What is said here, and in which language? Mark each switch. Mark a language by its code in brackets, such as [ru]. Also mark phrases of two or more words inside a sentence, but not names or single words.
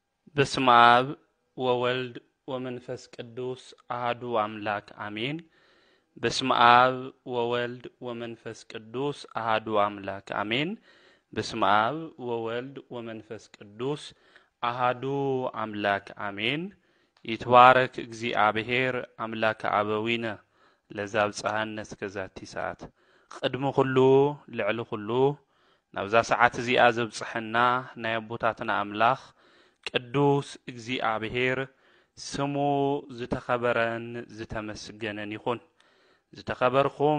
[gez] በስመ አብ ወወልድ ወመንፈስ ቅዱስ አሐዱ አምላክ አሜን። በስመ አብ ወወልድ ወመንፈስ ቅዱስ አሐዱ አምላክ አሜን። በስመ አብ ወወልድ ወመንፈስ ቅዱስ አሐዱ አምላክ አሜን። ይትባረክ እግዚአብሔር አምላከ አበዊነ ለዛብጽሐነ እስከዛቲ ሰዓት [ti] ቅድሚ ኩሉ ልዕሊ ኩሉ ናብዛ ሰዓት እዚኣ ዘብጽሐና ናይ አቦታትና አምላኽ ቅዱስ እግዚአብሔር ስሙ ዝተኸበረን ዝተመስገነን ይኹን። ዝተኸበርኩም